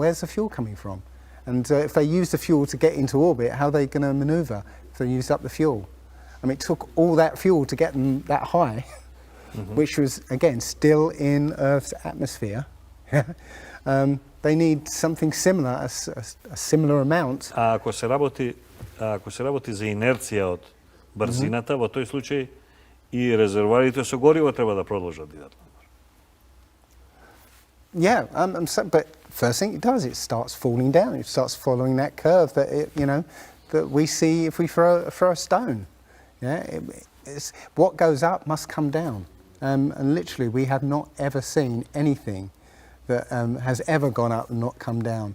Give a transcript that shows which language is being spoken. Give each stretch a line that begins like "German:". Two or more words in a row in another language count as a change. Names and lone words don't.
English: Where's the fuel coming from? And if they use the fuel to get into orbit, how are they going to manoeuvre if they used up the fuel? I mean, it took all that fuel to get them that high, which was, again, still in Earth's atmosphere. They need something similar, a similar amount.
Macedonian: А ако се работи за инерција од брзината, во тој случај и резервоарите со гориво треба да продолжат да идат надвор.
English: Yeah, but first thing it does, it starts falling down. It starts following that curve that that we see if we throw a stone. Yeah, it's, what goes up must come down, and literally we have not ever seen anything that has ever gone up and not come down.